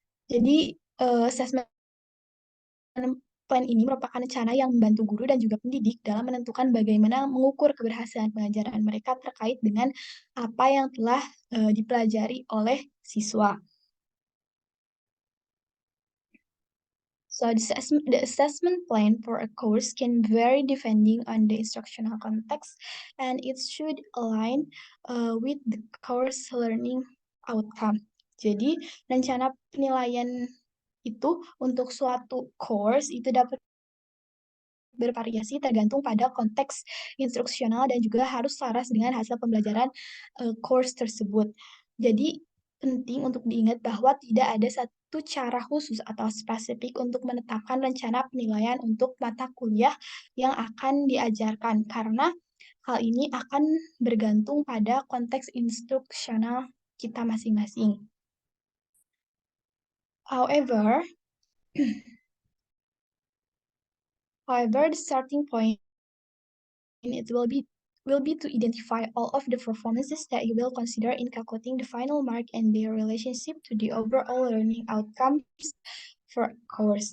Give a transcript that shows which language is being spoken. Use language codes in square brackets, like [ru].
[id] Jadi assessment plan ini merupakan rencana yang membantu guru dan juga pendidik dalam menentukan bagaimana mengukur keberhasilan pengajaran mereka terkait dengan apa yang telah dipelajari oleh siswa. [en] So the assessment plan for a course can vary depending on the instructional context, and it should align with the course learning outcome. [id] Jadi rencana penilaian itu untuk suatu course itu dapat bervariasi tergantung pada konteks instruksional dan juga harus selaras dengan hasil pembelajaran course tersebut. Jadi penting untuk diingat bahwa tidak ada satu cara khusus atau spesifik untuk menetapkan rencana penilaian untuk mata kuliah yang akan diajarkan karena hal ini akan bergantung pada konteks instruksional kita masing-masing. [en] However, the starting point will be to identify all of the performances that you will consider in calculating the final mark and their relationship to the overall learning outcomes for a course.